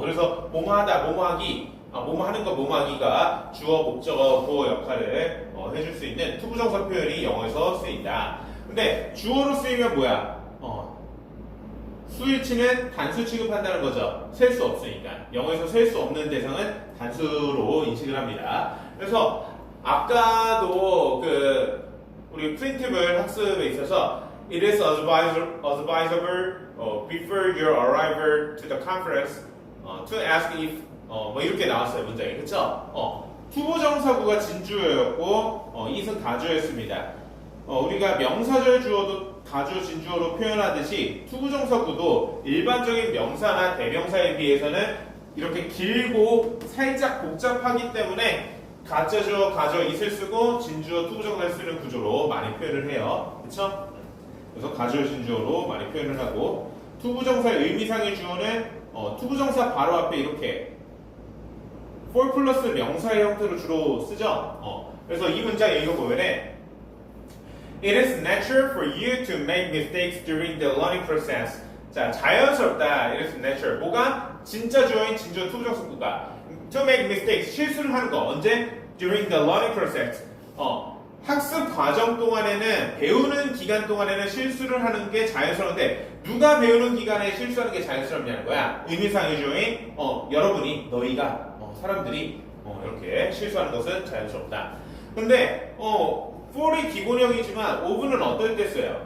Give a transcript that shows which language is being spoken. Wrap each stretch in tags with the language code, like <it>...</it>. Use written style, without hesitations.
<ko>그래서 뭐뭐 하다, 뭐뭐 하기, 뭐뭐 하는 것, 뭐뭐 하기가 주어, 목적어, 보어 역할을 해줄 수 있는 투부정사 표현이 영어에서 쓰인다. 근데 주어로 쓰이면 수일치는 단수 취급한다는 거죠. 셀 수 없으니까. 영어에서 셀 수 없는 대상은 단수로 인식을 합니다. 그래서 아까도 우리 프린트블 학습에 있어서</ko> <en>It is advisable before your arrival to the conference to ask if</en> <ko>이렇게 나왔어요. 문장이. 그쵸? 투부정사구가 진주어였고 이승 가주어였습니다. 우리가 명사절 주어도 가주 진주어로 표현하듯이 투부정사구도 일반적인 명사나 대명사에 비해서는 이렇게 길고 살짝 복잡하기 때문에 가짜주어, 가주어 이슬 쓰고 진주어, 투부정사를 쓰는 구조로 많이 표현을 해요. 그쵸? 그래서 가주어, 진주어로 많이 표현을 하고 투부정사의 의미상의 주어는 투부정사 바로 앞에 이렇게 for 플러스 명사의 형태로 주로 쓰죠. 그래서 이 문장 읽어보면은</ko> <en>It is natural for you to make mistakes during the learning process.</en> <ko>자, 자연스럽다.</ko> <en>It is natural.</en> <ko>뭐가? 진짜 주어인 진주어 투부정사구가</ko> <en>to make mistakes.</en> <ko>실수를 하는 거. 언제?</ko> <en>During the learning process.</en> <ko>학습 과정 동안에는 배우는 기간 동안에는 실수를 하는 게 자연스러운데 누가 배우는 기간에 실수하는 게 자연스럽냐는 거야. 의미상의 여러분이 너희가 사람들이 이렇게 실수하는 것은 자연스럽다. 근데 for이 기본형이지만 of는 어떨 때 써요?</ko>